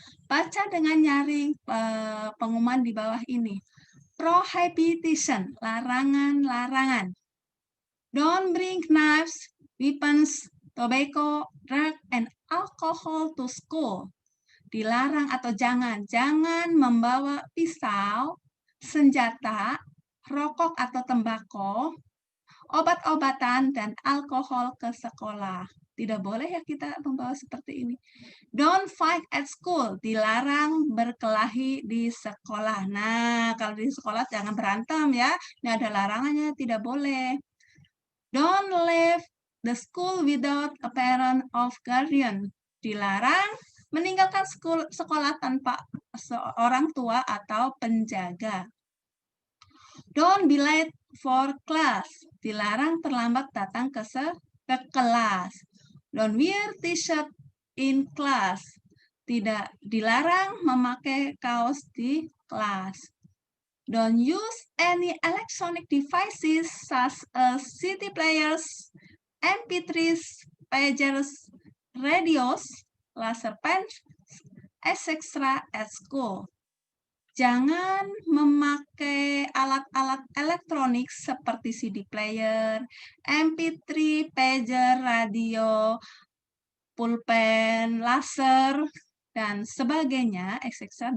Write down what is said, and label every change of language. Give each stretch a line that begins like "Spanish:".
Indonesian: Baca dengan nyaring pengumuman di bawah ini. Prohibition, larangan-larangan.
English: Don't bring knives, weapons, tobacco, drug, and alcohol to school.
Indonesian: Dilarang atau jangan membawa pisau, senjata, rokok atau tembakau, obat-obatan, dan alkohol ke sekolah. Tidak boleh ya kita membawa seperti ini.
English: Don't fight at school.
Indonesian: Dilarang berkelahi di sekolah. Nah, kalau di sekolah jangan berantem ya. Ini ada larangannya, tidak boleh.
English: Don't leave the school without a parent of guardian.
Indonesian: Dilarang meninggalkan sekolah tanpa seorang tua atau penjaga.
English: Don't be late for class.
Indonesian: Dilarang terlambat datang ke kelas.
English: Don't wear t-shirt in class.
Indonesian: Tidak dilarang memakai kaos di kelas.
English: Don't use any electronic devices such as CD players, MP3s, pagers, radios, laser pens, etc. at school.
Indonesian: Jangan memakai alat-alat elektronik seperti CD player, MP3, pager, radio, pulpen, laser, dan sebagainya, etc.